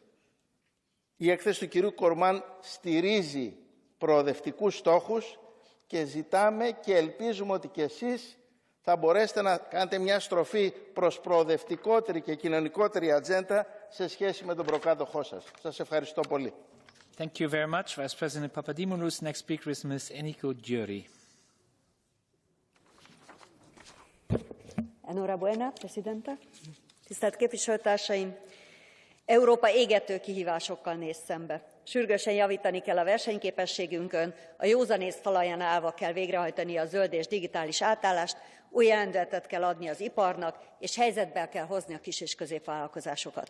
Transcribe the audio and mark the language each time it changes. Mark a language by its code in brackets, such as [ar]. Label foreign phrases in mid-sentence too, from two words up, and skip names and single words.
[el] Η έκθεση του κυρίου Κορμάν στηρίζει προοδευτικούς στόχους και ζητάμε και ελπίζουμε ότι και εσείς θα μπορέσετε να κάνετε μια στροφή προς προοδευτικότερη και κοινωνικότερη ατζέντα σε σχέση με τον προκάτοχό σας. Σας ευχαριστώ πολύ. [en] Thank you very much, Vice President Papadimoulis. Next speaker is Ms. Eniko Győri. [es] Enhorabuena, Presidente. [hu] Tisztelt képviselőtársaim! Európa égető kihívásokkal néz szembe. Sürgősen javítani kell a versenyképességünkön, a józanész falaján állva kell végrehajtani a zöld és digitális átállást, új lendületet kell adni az iparnak, és helyzetbe kell hozni a kis- és középvállalkozásokat.